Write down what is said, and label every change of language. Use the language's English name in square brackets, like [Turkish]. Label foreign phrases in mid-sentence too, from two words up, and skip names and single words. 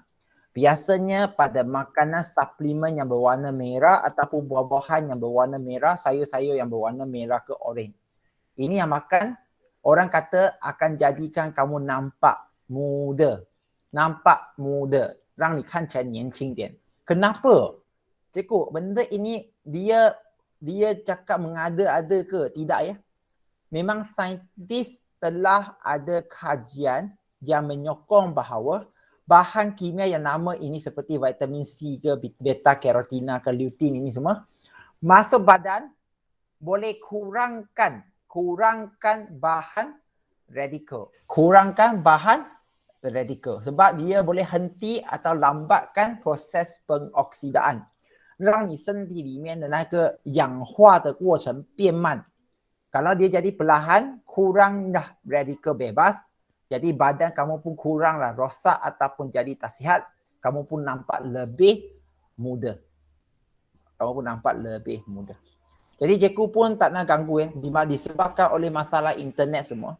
[Malay] Biasanya pada makanan suplemen yang berwarna merah ataupun buah-buahan yang berwarna merah, sayur-sayur yang berwarna merah ke oren. Ini yang makan, orang kata akan jadikan kamu nampak muda. Nampak muda. [Chinese] 让你看起来年轻点. [Malay] Kenapa? Cikgu, benda ini dia cakap mengada-ada ke? Tidak ya. Memang saintis telah ada kajian yang menyokong bahawa bahan kimia yang nama ini seperti vitamin C ke, beta carotene ke, lutein ini semua masuk badan boleh kurangkan bahan radikal. Kurangkan bahan radikal sebab dia boleh henti atau lambatkan proses pengoksidaan, [Chinese] 让你身体里面的那个氧化的过程变慢. [Malay] Kalau dia jadi perlahan, kuranglah radikal bebas, jadi badan kamu pun kuranglah rosak ataupun jadi tak sihat, kamu pun nampak lebih muda. kamu pun nampak lebih mudah. Jadi cikgu pun tak nak ganggu disebabkan oleh masalah internet semua.